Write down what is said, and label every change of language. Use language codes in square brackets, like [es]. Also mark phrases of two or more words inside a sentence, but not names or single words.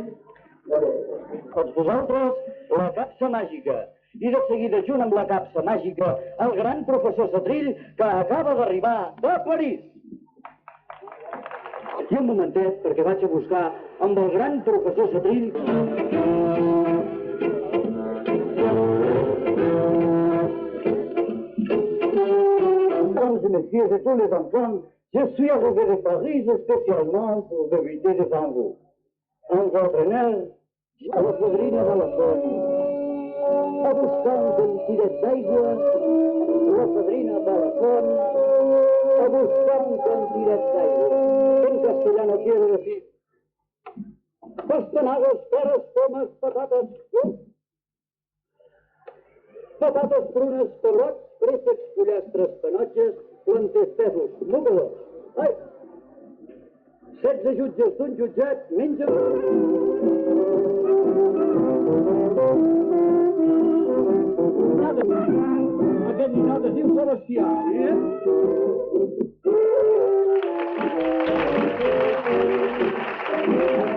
[ca] Doncs vosaltres, la capsa màgica. I de seguida, junt amb la capsa màgica, el gran professor Setrill, que acaba d'arribar de París. I un momentet, perquè vaig a buscar amb el gran professor Setrill. [fr] Mesdames et messieurs et tous les enfants, je suis arrivé de Paris spécialement pour débuter devant vous. Un entraîneur [ca] a la fadrina de la font, a buscar un tiret d'aigua, la fadrina de la font, a buscar un tiret d'aigua. [es] En castellano quiere decir [ca] pastanagas, peras, pomes, patates, patates prunes, pebrots, préssecs, pollastres, panotges, planters, pèsols, múcoles. Ai! 16 jutges d'un jutjat mengen... Aquest ninot es diu Sebastià, eh?